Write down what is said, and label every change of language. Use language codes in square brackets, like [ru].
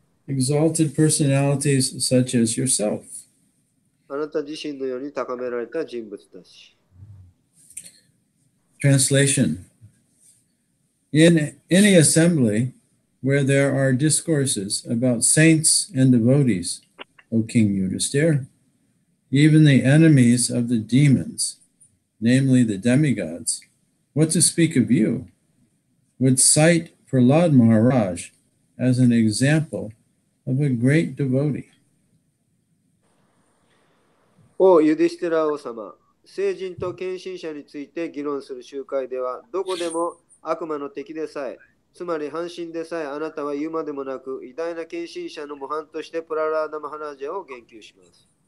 [en] exalted personalities such as yourself. [ja] あなた自身のように高められた人物たち。 [en] Translation. In any assembly where there are discourses about saints and devotees, O King Yudhisthira, even the enemies of the demons, namely the demigods, what to speak of you, would cite Prahlad Maharaj as an example of a great devotee. [ja] おユディシテラ王様、聖人と献身者について議論する集会では、どこでも悪魔の敵でさえ、つまり半身でさえあなたは言うまでもなく、偉大な献身者の模範としてプララーダ・マハラージャを言及します。